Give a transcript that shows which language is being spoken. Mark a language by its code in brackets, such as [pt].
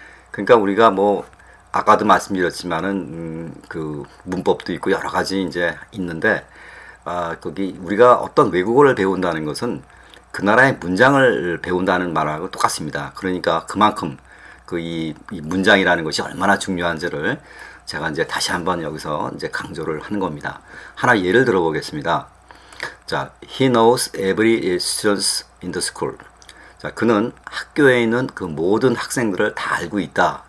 [ko] 그러니까 우리가 뭐 아까도 말씀드렸지만은 그 문법도 있고 여러 가지 이제 있는데, 거기 우리가 어떤 외국어를 배운다는 것은 그 나라의 문장을 배운다는 말하고 똑같습니다. 그러니까 그만큼 이 문장이라는 것이 얼마나 중요한지를 제가 이제 다시 한번 여기서 이제 강조를 하는 겁니다. 하나 예를 들어 보겠습니다. [en] 자, he knows every student in the school. [ko] 자, 그는 학교에 있는 그 모든 학생들을 다 알고 있다.